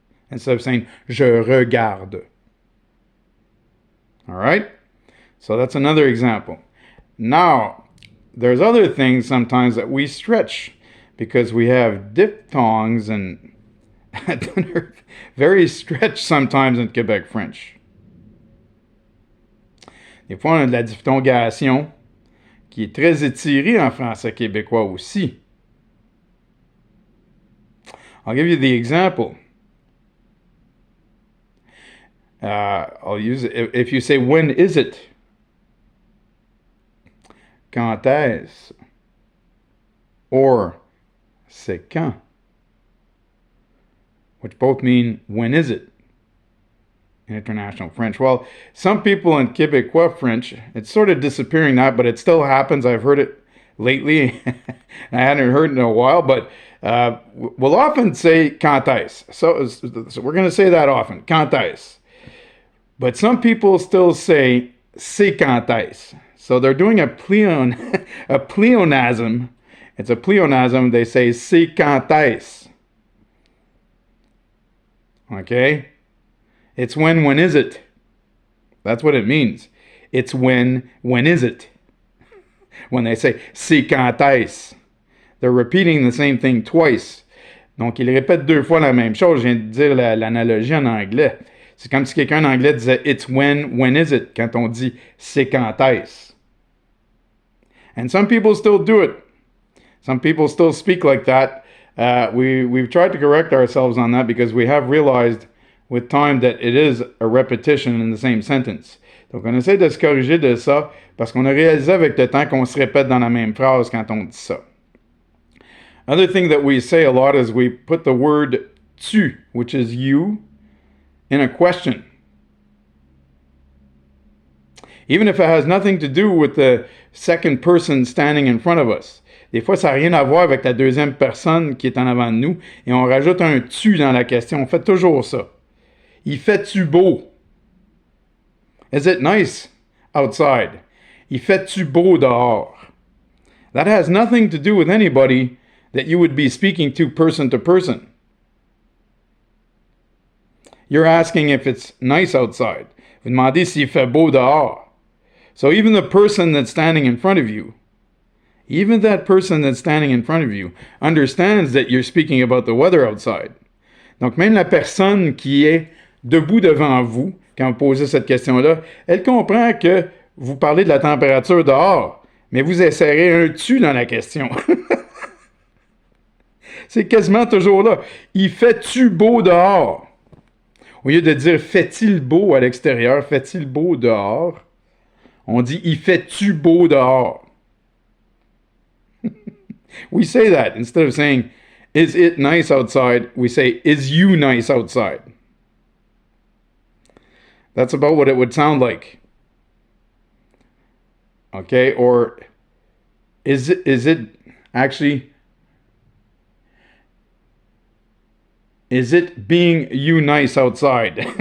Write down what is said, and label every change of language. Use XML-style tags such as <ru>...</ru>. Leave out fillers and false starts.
<en>Instead of saying</en> <fr>je regarde.</fr> <en>All right? So that's another example. Now, there's other things sometimes that we stretch because we have diphthongs and they're very stretched sometimes in Quebec French.</en> <fr>Des fois, on a de la diphthongation qui est très étirée en français québécois aussi.</fr> <en>I'll give you the example. I'll use it. If you say, when is it?</en> <fr>Quand est-ce? Or, c'est quand?</fr> <en>Which both mean, when is it? In international French. Well, some people in Québécois French, it's sort of disappearing now, but it still happens. I've heard it lately. I hadn't heard it in a while, but we'll often say</en> <fr>quand est-ce.</fr> <en>So we're going to say that often, quand est-ce. But some people still say</en> <fr>c'est quand est-ce.</fr> <en>So they're doing a pleonasm. It's a pleonasm. They say</en> <fr>c'est quand est-ce.</fr> <en>Okay? It's when is it? That's what it means. It's when is it? When they say</en> <fr>c'est quand est-ce.</fr> <en>They're repeating the same thing twice.</en> <fr>Donc, ils répètent deux fois la même chose. Je viens de dire l'analogie en anglais. C'est comme si quelqu'un en anglais disait</fr> <en>it's when is it?</en> <fr>Quand on dit c'est quand est-ce.</fr> <en>And some people still do it. Some people still speak like that. We've tried to correct ourselves on that because we have realized with time that it is a repetition in the same sentence.</en> <fr>Donc, on essaie de se corriger de ça parce qu'on a réalisé avec le temps qu'on se répète dans la même phrase quand on dit ça.</fr> <en>Another thing that we say a lot is we put the word tu, which is you, in a question. Even if it has nothing to do with the second person standing in front of us.</en> <fr>Des fois, ça n'a rien à voir avec la deuxième personne qui est en avant de nous et on rajoute un tu dans la question. On fait toujours ça. Il fait-tu beau?</fr> <en>Is it nice outside?</en> <fr>Il fait-tu beau dehors?</fr> <en>That has nothing to do with anybody that you would be speaking to person. You're asking if it's nice outside.</en> <fr>Vous demandez s'il fait beau dehors.</fr> <en>So even the person that's standing in front of you, understands that you're speaking about the weather outside.</en> <fr>Donc même la personne qui est debout devant vous quand vous posez cette question-là. Elle comprend que vous parlez de la température dehors, mais vous insérez un tu dans la question. C'est quasiment toujours là. Il fait-tu beau dehors? Au lieu de dire fait-il beau à l'extérieur, fait-il beau dehors, on dit il fait-tu beau dehors?</fr> <en>We say that instead of saying is it nice outside, we say is you nice outside? That's about what it would sound like. Okay, or is it actually, is it being you nice outside?</en>